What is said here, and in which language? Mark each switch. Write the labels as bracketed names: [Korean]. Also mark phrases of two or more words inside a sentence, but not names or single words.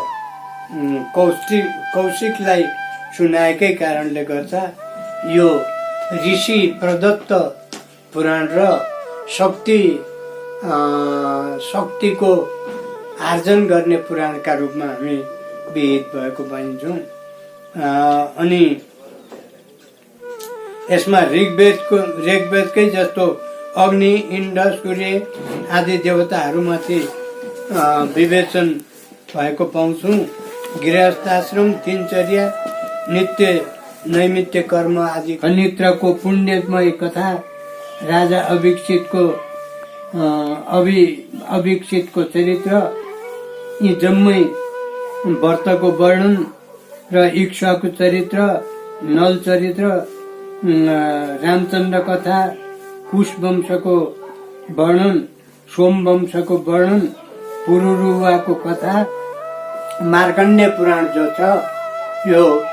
[Nepali] कौशिकलाई सुनाएकै कारणले गर्दा यो ऋषि प्रदत्त पुराण र शक्तिको आर्जन गर्ने पुराणका रूपमा हामी विहित भएको पाइन्छौँ। अनि यसमा ऋग्वेदकै जस्तो अग्नि, इन्द्र, सूर्य आदि देवताहरूमाथि विवेचन भएको पाउँछौँ। गृहस्थाश्रम, दिनचर्या, नित्य नैमित्य कर्म आदि नित्रको पुण्यमय कथा, राजा अभिक्षितको चरित्र, यी जम्मै व्रतको वर्णन र इक्ष्वाकु चरित्र, नल चरित्र, रामचन्द्र कथा, कुश वंशको वर्णन, सोम वंशको वर्णन, पुरुरुवाको कथा, मार्कण्डेय पुराण जो छ यो